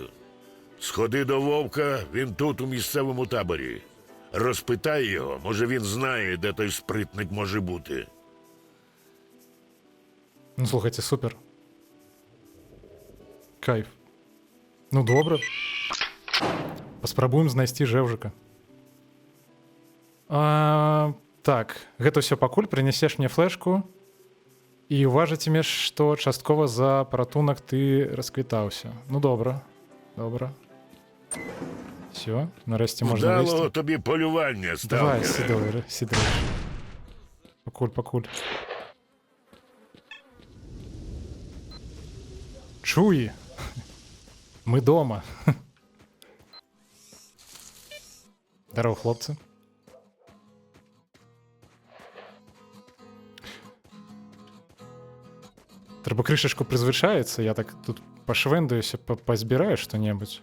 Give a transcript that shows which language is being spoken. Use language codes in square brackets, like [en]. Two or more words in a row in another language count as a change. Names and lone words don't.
[uk] Сходи до Вовка, він тут у місцевому таборі. Розпитай його, може він знає, де той Спритник може бути. Ну, слухайте, супер. Кайф. Ну, добре. [be] Паспрабуем знайсці Жевжика. Так, гэта ўсё пакуль, прынясеш мне флешку і уважыцімеш, што часткова за паратунак ты расквітаўся. Ну, добра. Добра. Все, нарэшце можна [uk] Вдалого [be] выйсці. [uk] тобі полювання, Давай, сталкере. сідой. [be] Пакуль. Чуі. Мы дома. Здорово, хлопцы. Треба крышечку прызвычаецца, я так тут пашвэндаюся, пазбіраю што-небудзь.